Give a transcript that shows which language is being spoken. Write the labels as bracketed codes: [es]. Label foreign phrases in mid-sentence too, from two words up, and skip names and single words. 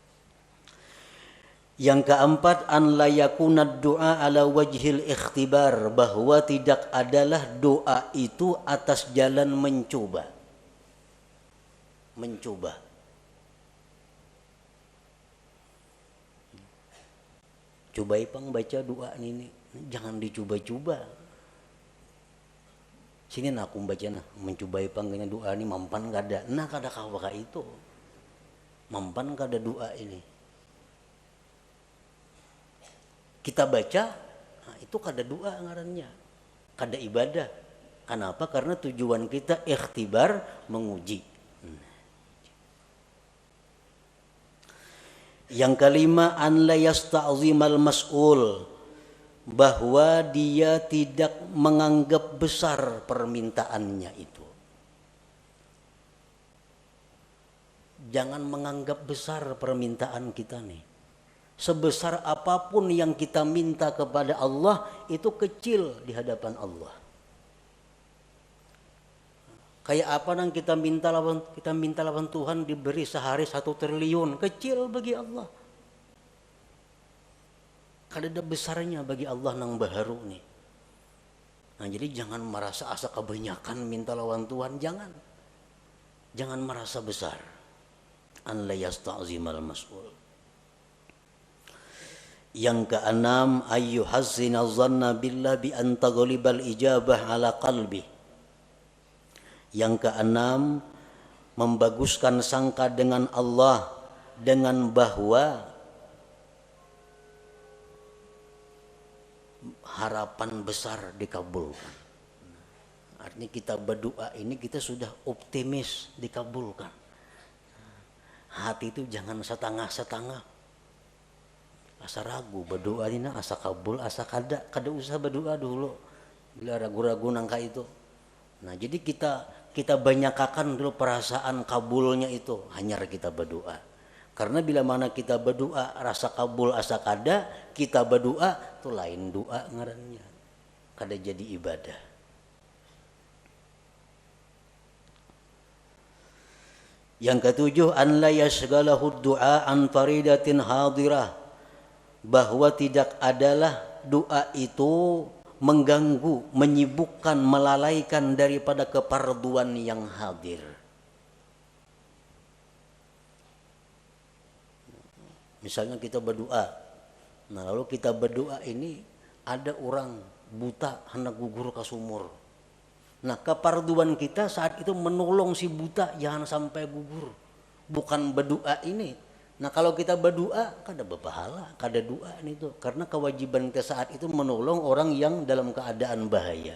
[id] Yang keempat, [ar] أن لا يكون الدعاء على وجه الاختبار, [id] bahwa tidak adalah doa itu atas jalan mencoba. Coba ipang baca doa ini, jangan dicoba-coba. [bjn] Sini aku baca mencoba ipang kena doa ini mampan kada. Nah kada kawa itu. Mampan kada doa ini. Kita baca, nah itu kada doa ngarannya, kada ibadah. [id] Kenapa? Karena tujuan kita ikhtibar, menguji. Yang kelima, [ar] أن لا يستعظم المسؤول, [id] bahwa dia tidak menganggap besar permintaannya itu. Jangan menganggap besar permintaan kita nih. Sebesar apapun yang kita minta kepada Allah itu kecil di hadapan Allah. [bjn] Kayak apa nang kita minta lawan Tuhan diberi sehari 1 triliun, kecil bagi Allah. Kada ada besarnya bagi Allah nang baharu nih. Nah jadi jangan merasa asa kebanyakan minta lawan Tuhan, jangan merasa besar. [ar] أن لا يستعظم المسؤول. [id] Yang keenam, [ar] أن يحسن الظن بالله بأن تغلب الإجابة على قلبي. [id] Yang keenam, membaguskan sangka dengan Allah dengan bahwa harapan besar dikabulkan. Artinya kita berdoa ini kita sudah optimis dikabulkan. Hati itu jangan setengah-setengah. [bjn] Asa ragu berdoa ini asa kabul asa kada usah berdoa dulu bila ragu-ragu nangka itu. Nah jadi kita banyakakan dulu perasaan kabulnya itu, hanya kita berdoa. Karena bila mana kita berdoa rasa kabul asa kada, kita berdoa itu lain doa ngarannya, kada jadi ibadah. [id] Yang ketujuh, [ar] أن لا يشغله الدعاء عن فريضة حاضرة, [id] bahwa tidak adalah doa itu mengganggu, menyibukkan, melalaikan daripada keparduan yang hadir. Misalnya kita berdoa, nah lalu kita berdoa ini ada orang buta hendak gugur ke sumur. Nah keparduan kita saat itu menolong si buta jangan sampai gugur, bukan berdoa ini. Nah kalau kita berdoa kada berpahala, kada doa itu, karena kewajiban kita saat itu menolong orang yang dalam keadaan bahaya.